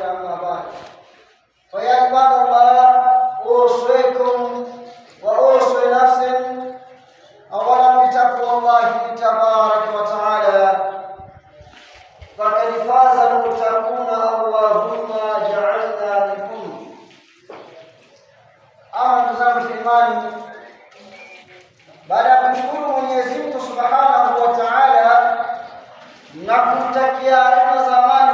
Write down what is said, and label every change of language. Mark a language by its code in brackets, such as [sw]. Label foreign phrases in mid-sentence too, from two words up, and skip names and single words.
[ar] أما بعد، فيا عباد الله، أوصيكم وأوصي نفسي أولا بتقوى الله تبارك وتعالى، فقد فاز المتقون. اللهم جعلنا منهم. [sw] Ama ndugu zangu imani, baada ya kumshukuru Mwenyezi Mungu [ar] سبحانه وتعالى [sw] na kumtakia rehema za